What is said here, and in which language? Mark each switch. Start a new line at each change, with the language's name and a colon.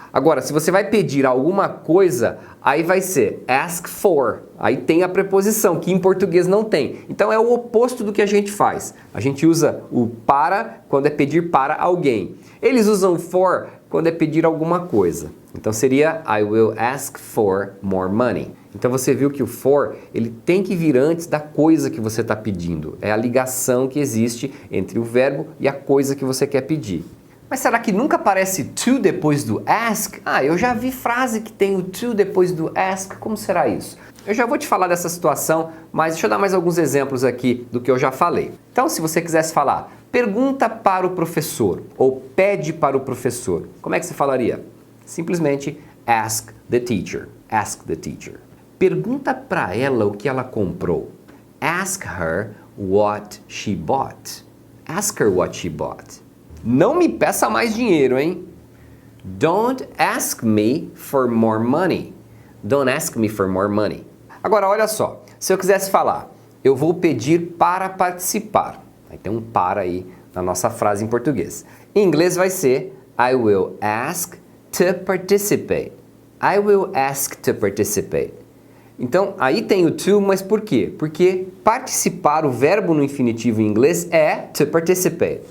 Portuguese: Agora, se você vai pedir alguma coisa, aí vai ser ask for. Aí tem a preposição, que em português não tem. Então é o oposto do que a gente faz. A gente usa o para quando é pedir para alguém. Eles usam for quando é pedir alguma coisa. Então seria
English: I will ask for more money.
Portuguese: Então você viu que o for, ele tem que vir antes da coisa que você está pedindo. É a ligação que existe entre o verbo e a coisa que você quer pedir. Mas será que nunca aparece to depois do ask? Eu já vi frase que tem o to depois do ask. Como será isso? Eu já vou te falar dessa situação, mas deixa eu dar mais alguns exemplos aqui do que eu já falei. Então, se você quisesse falar, pergunta para o professor ou pede para o professor, como é que você falaria?
English: Simplesmente ask the teacher. Ask the teacher.
Portuguese: Pergunta para ela o que ela comprou.
English: Ask her what she bought. Ask her what she bought.
Portuguese: Não me peça mais dinheiro, hein?
English: Don't ask me for more money. Don't ask me for more money.
Portuguese: Agora, olha só. Se eu quisesse falar, eu vou pedir para participar. Aí tem um para aí na nossa frase em português. Em inglês vai ser
English: I will ask to participate.
Portuguese: I will ask to participate. Então, aí tem o to, mas por quê? Porque participar, o verbo no infinitivo em inglês é to participate.